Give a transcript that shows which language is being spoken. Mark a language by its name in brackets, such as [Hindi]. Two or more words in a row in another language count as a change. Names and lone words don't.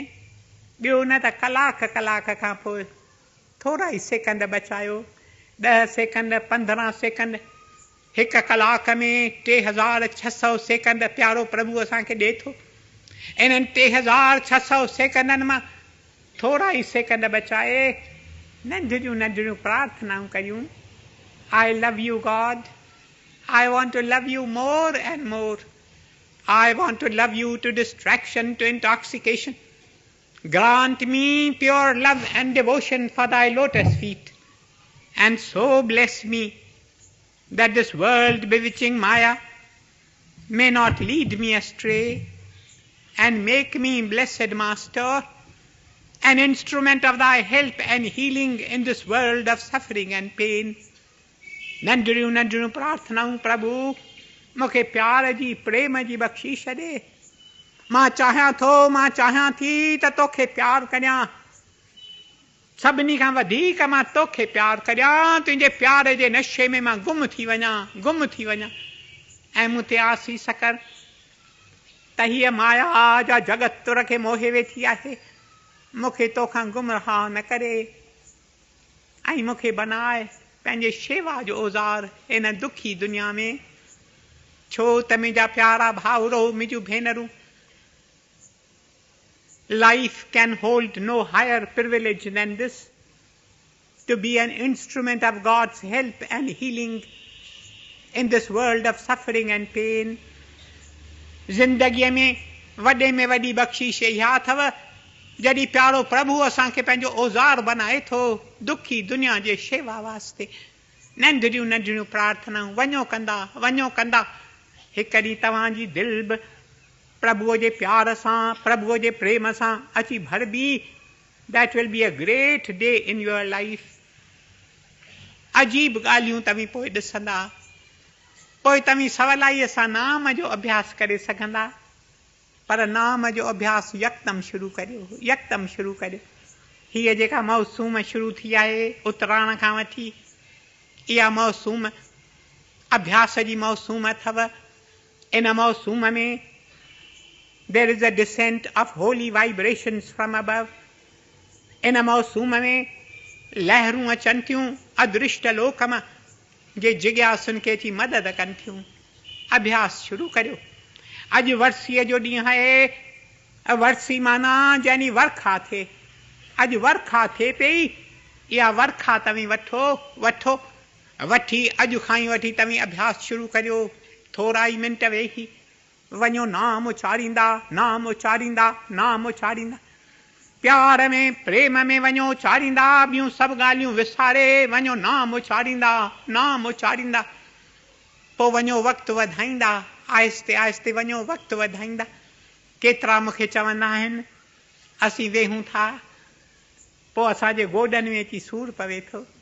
[Sindhi] ॿियो न त कलाक खां पोइ थोरा ई सेकंड बचायो, 10 सेकंड, 15 सेकंड। हिकु कलाक में 3600 सेकंड प्यारो प्रभु असांखे ॾिए थो। इन्हनि 3600 सेकंडनि मां थोरा ई सेकंड बचाए नंढड़ियूं नंढड़ियूं प्रार्थनाऊं करियूं। [English] I love you God, I want to love you more and more, I want to love you to distraction, to intoxication. Grant me pure love and devotion for thy lotus feet, and so bless me that this world bewitching Maya may not lead me astray, and make me, blessed Master, an instrument of thy help and healing in this world of suffering and pain. [Sindhi] नंढड़ियूं नंढड़ियूं प्रार्थनाऊं प्रभु मूंखे प्यार जी, प्रेम जी बख़्शीश ॾे। मां चाहियां थी त तोखे प्यार करियां, सभिनी खां वधीक मां तोखे प्यार करियां। तुंहिंजे प्यार जे नशे में मां गुम थी वञां। ऐं मूं ते आसीस कर त हीअ माया जा जगत तुर खे मोहे वेठी आहे, मूंखे तोखां गुमराह न करे, ऐं मूंखे बनाए पंहिंजे शेवा जो औज़ार इन दुखी दुनिया में। छो त मुंहिंजा प्यारा भाउरो, मुंहिंजूं भेनरूं, [English] life can hold no higher privilege than this, to be an instrument of God's help and healing in this world of suffering and pain. [Sindhi] ज़िंदगीअ में वॾी बख़्शीश इहा अथव जॾहिं प्यारो प्रभु असांखे पंहिंजो औज़ार बनाए थो दुखी दुनिया जे शेवा वास्ते। नंढड़ियूं नंढड़ियूं प्रार्थनाऊं वञो कंदा हिकु ॾींहुं तव्हांजी दिलि बि प्रभुअ जे प्यार सां प्रभुअ जे प्रेम सां अची भरबी। [English] That will be a great day in your life. [Sindhi] अजीब ॻाल्हियूं तव्हीं पोइ ॾिसंदा, पोइ तव्हीं सवलाईअ सां नाम जो अभ्यास करे सघंदा। पर नाम जो अभ्यास यकदमि शुरू करियो। हीअ जेका मौसूम शुरू थी आहे उतराण खां वठी, इहा मौसूम अभ्यास जी मौसूम अथव। इन मौसूम में [English] there is a descent of holy vibrations from above. [Sindhi] इन मौसूम में लहरूं अचनि थियूं अदृष्ट लोक मां, जे जिज्ञासुनि खे अची मदद कनि थियूं। अभ्यास शुरू करियो। अॼु वर्सीअ जो ॾींहुं आहे। वर्सी माना जंहिं वर्खा थिए। अॼु वर्खा थिए पई। इहा वर्खा तव्हीं वठी अॼु खां ई वठी तव्हीं अभ्यास शुरू करियो। थोरा ई मिंट वेही वञो नाम उचारींदा। प्यार में प्रेम में वञो चारींदा। ॿियूं सभु ॻाल्हियूं विसारे वञो नाम उचारींदा। पोइ वञो वक़्तु वधाईंदा। आहिस्ते आहिस्ते वञो वक़्तु वधाईंदा। केतिरा मूंखे चवंदा आहिनि असीं वेहूं था, पोइ असांजे गोॾनि में अची सूरु पवे थो।